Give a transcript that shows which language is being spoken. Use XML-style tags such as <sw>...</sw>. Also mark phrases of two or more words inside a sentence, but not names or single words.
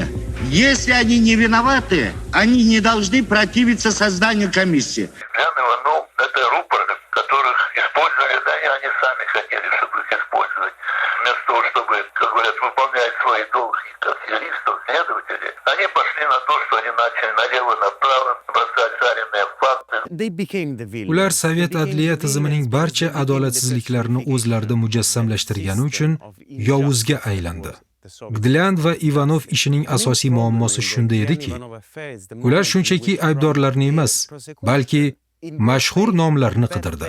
<ru>Если они не виноваты, они не должны противиться созданию комиссии. Иванов — это рупор, которых использовали, да, и они сами хотели, чтобы их использовать. Вместо того, чтобы, как говорят, выполнять свои долги как юристов, следователи, они пошли на то, что они начали налево-направо бросать жареные факты.</ru> <uz>Ular Sovet adliya tizimining barcha adolatsizliklarini o'zlarida mujassamlashtirgani uchun yovuzga aylandi. Gdlyan va Ivanov ishining asosiy muammosi shunda ediki, ular shunchaki aybdorlarni emas, balki mashhur nomlarni qidirdi.</uz>